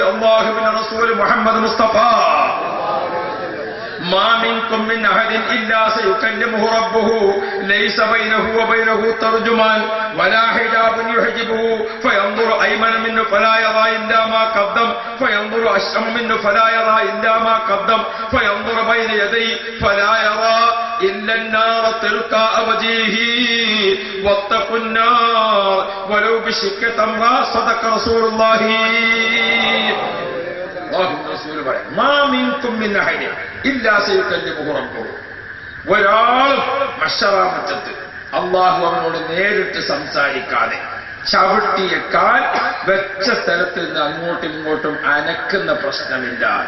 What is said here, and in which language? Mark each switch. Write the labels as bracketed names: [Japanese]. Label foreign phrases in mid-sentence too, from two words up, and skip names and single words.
[Malayalam] അല്ലാഹുവിന്റെ റസൂൽ മുഹമ്മദ് മുസ്തഫ [Arabic] ما منكم من أحد إلا سيكلمه ربه ليس بينه وبينه ترجمان ولا حجاب يحجبه فينظر أيمن منه فلا يرى إلا ما قدم فينظر أشأم منه فلا يرى إلا ما قدم فينظر بين يديه فلا يرى إلا النار تلقاء وجهه واتقوا النار ولو بشق تمرة صدق رسول الله. [Malayalam] ഒരാളും മഹ്ശറ മുറ്റത്ത് അള്ളാഹു അവനോട് നേരിട്ട് സംസാരിക്കാതെ ചവിട്ടിയ കാൽ വെച്ച സ്ഥലത്ത് നിന്ന് അങ്ങോട്ടും ഇങ്ങോട്ടും അനക്കുന്ന പ്രശ്നമില്ല.